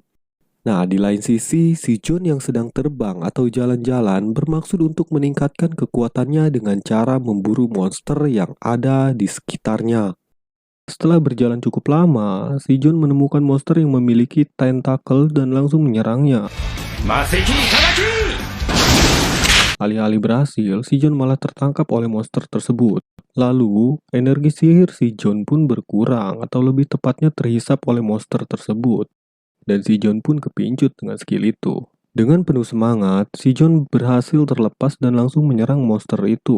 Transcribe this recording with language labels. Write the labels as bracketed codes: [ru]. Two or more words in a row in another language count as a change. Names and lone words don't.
[id] Nah, di lain sisi, si John yang sedang terbang atau jalan-jalan bermaksud untuk meningkatkan kekuatannya dengan cara memburu monster yang ada di sekitarnya. Setelah berjalan cukup lama, si John menemukan monster yang memiliki tentakel dan langsung menyerangnya. [ja] 魔石いただき。 [id] Alih-alih berhasil, si John malah tertangkap oleh monster tersebut. Lalu, energi sihir si John pun berkurang atau lebih tepatnya terhisap oleh monster tersebut. Dan si John pun kepincut dengan skill itu. Dengan penuh semangat, si John berhasil terlepas dan langsung menyerang monster itu.